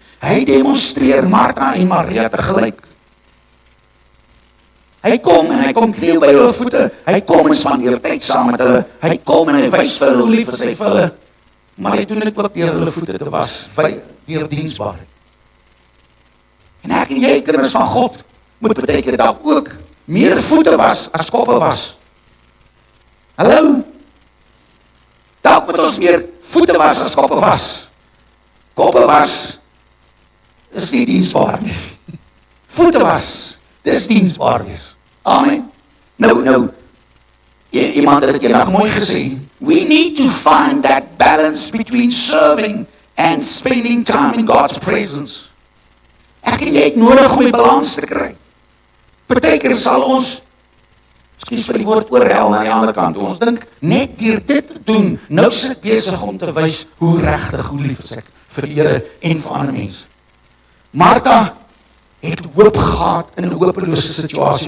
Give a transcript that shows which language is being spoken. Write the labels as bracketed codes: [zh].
[af] Hy demonstreer Martha en Maria tegelyk. Hy kom en hy kom kniel by hulle voete, hy kom en spandeer tyd saam met hulle, hy kom en hy wys vir hulle hoe lief hy vir hulle, maar hy doen dit ook deur hulle voete te was, deur diensbaarheid. En ek en jy, kinders van God, moet beteken dat ook meer voete was as koppe was. Hallo? Dalk moet ons meer voete was as koppe was. Koppe was, is nie diensbaar nie. Voete was, dis diensbaar wees. Amen. Nou, iemand het dit eendag mooi gesê. [en] We need to find that balance between serving and spending time in God's presence. [af] Ek en jy het nodig om die balans te kry. Partykeer sal ons, ekskuus vir die woord oorhel na die ander kant, ons dink net deur dit te doen, nou is ek besig om te wys hoe regtig, hoe lief is ek vir die Here en vir ander mense. Martha het hoop gehad in 'n hopelose situasie.